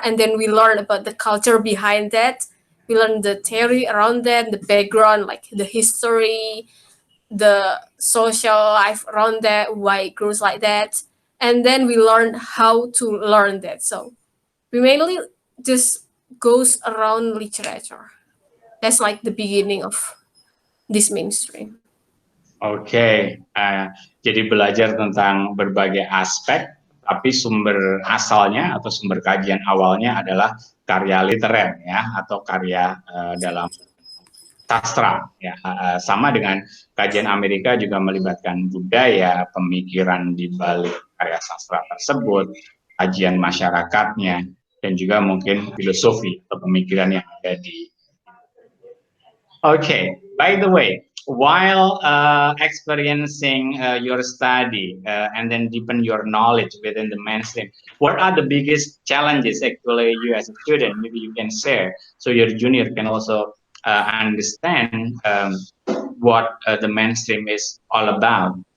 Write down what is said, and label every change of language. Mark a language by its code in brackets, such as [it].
[en] And then we learn about the culture behind that. We learn the theory around that, the background, like the history, the social life around that, why it grows like that. And then we learn how to learn that. So we mainly just goes around literature. That's like the beginning of this mainstream. [id] Oke, jadi belajar tentang berbagai aspek, tapi sumber asalnya atau sumber kajian awalnya adalah karya literer ya, atau karya dalam sastra ya. Sama dengan kajian Amerika juga melibatkan budaya, pemikiran di balik karya sastra tersebut, kajian masyarakatnya, dan juga mungkin filosofi atau pemikiran yang ada di. [en] Okay, by the way, while experiencing your study and then deepen your knowledge within the mainstream, what are the biggest challenges actually you as a student, maybe you can share, so your junior can also understand what the mainstream is all about.